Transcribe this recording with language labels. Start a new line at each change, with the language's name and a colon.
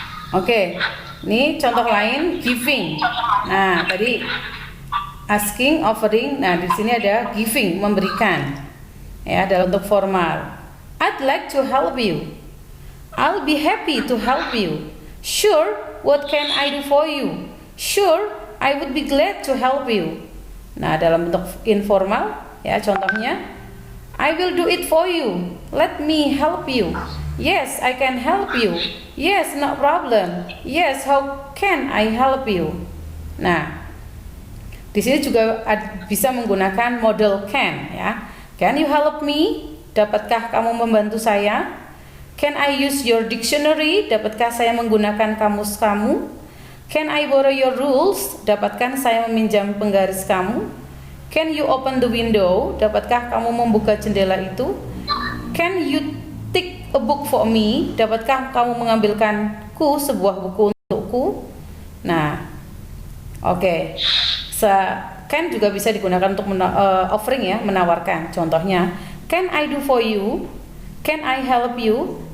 Indonesian: Oke, ini contoh lain, giving. Nah, tadi asking, offering. Nah, di sini ada giving, memberikan. Ya, dalam bentuk formal.
English: I'd like to help you. I'll be happy to help you. Sure, what can I do for you? Sure, I would be glad to help you.
Indonesian: Nah, dalam bentuk informal, ya contohnya,
English: I will do it for you. Let me help you. Yes, I can help you. Yes, no problem. Yes, how can I help you?
Indonesian: Nah, di sini juga bisa menggunakan model can, ya.
English: Can you help me?
Indonesian: Dapatkah kamu membantu saya?
English: Can I use your dictionary?
Indonesian: Dapatkah saya menggunakan kamus kamu?
English: Can I borrow your rules?
Indonesian: Dapatkah saya meminjam penggaris kamu?
English: Can you open the window?
Indonesian: Dapatkah kamu membuka jendela itu?
English: Can you take a book for me?
Indonesian: Dapatkah kamu mengambilkanku sebuah buku untukku? Nah, oke. Can juga bisa digunakan untuk offering ya, menawarkan.
English: Contohnya, can I do for you? Can I help you?